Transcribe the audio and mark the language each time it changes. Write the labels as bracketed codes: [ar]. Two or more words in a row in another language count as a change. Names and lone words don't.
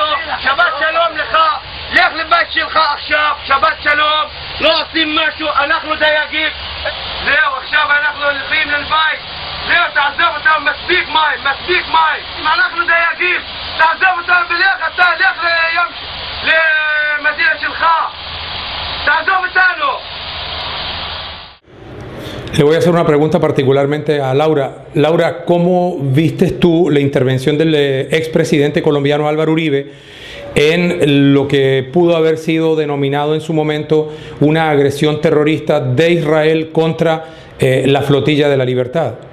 [he] שבת שלום לך לך לבית שלך עכשיו שבת שלום לא עושים משהו אנחנו דייגים זהו עכשיו אנחנו הולכים לבית זהו תעזוב אותם מספיק מים אנחנו דייגים תעזוב אותם ולך אתה לך למדינה שלך תעזוב אותנו. [es] Le voy a hacer una pregunta particularmente a Laura. Laura, ¿cómo vistes tú la intervención del expresidente colombiano Álvaro Uribe en lo que pudo haber sido denominado en su momento una agresión terrorista de Israel contra la flotilla de la Libertad?